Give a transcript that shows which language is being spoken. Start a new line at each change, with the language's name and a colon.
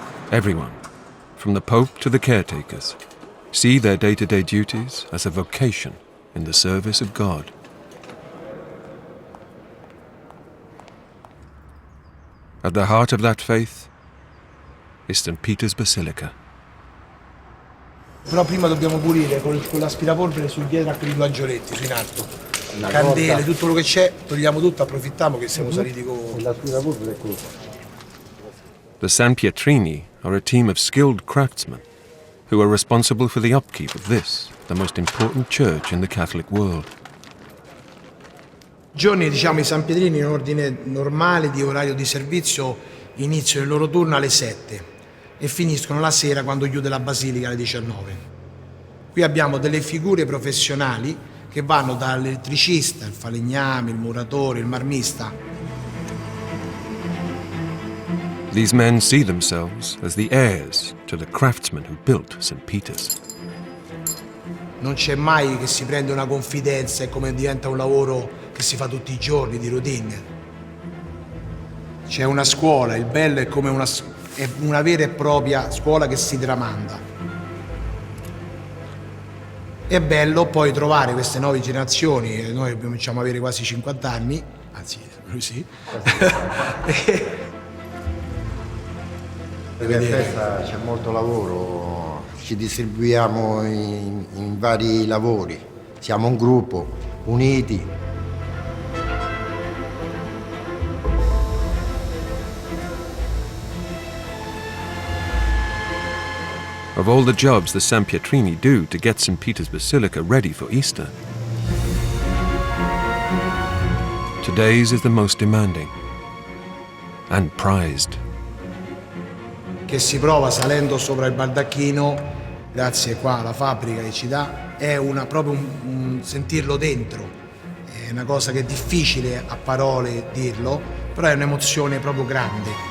English: Everyone, from the Pope to the caretakers, see their day-to-day duties as a vocation in the service of God. At the heart of that faith is St. Peter's Basilica.
Italian: Però prima dobbiamo pulire con l'aspirapolvere sul dietro a quei due angioletti, su in alto. Candele, tutto quello che c'è, togliamo tutto, approfittiamo che siamo saliti con... L'aspirapolvere è quello.
English: The San Pietrini are a team of skilled craftsmen who are responsible for the upkeep of this, the most important church in the Catholic world.
Italian: Giorni, diciamo, i San Pietrini in ordine normale di orario di servizio iniziano il loro turno alle 7 e finiscono la sera quando chiude la basilica alle 19. Qui abbiamo delle figure professionali che vanno dall'elettricista, il falegname, il muratore, il marmista.
English: These men see themselves as the heirs to the craftsmen who built St. Peter's.
Italian: Non c'è mai che si prende una confidenza e come diventa un lavoro che si fa tutti i giorni, di routine. C'è una scuola, il bello è come una vera e propria scuola che si tramanda. È bello poi trovare queste nuove generazioni, noi cominciamo ad avere quasi 50 anni, anzi lui sì. In festa c'è molto lavoro, ci distribuiamo in vari lavori, siamo un gruppo, uniti.
English: Of all the jobs the San Pietrini do to get St. Peter's Basilica ready for Easter, today's is the most demanding and prized.
Italian: Che si prova salendo sopra il baldacchino, grazie qua alla fabbrica che ci dà, è proprio un sentirlo dentro, è una cosa che è difficile a parole dirlo, però è un'emozione proprio grande.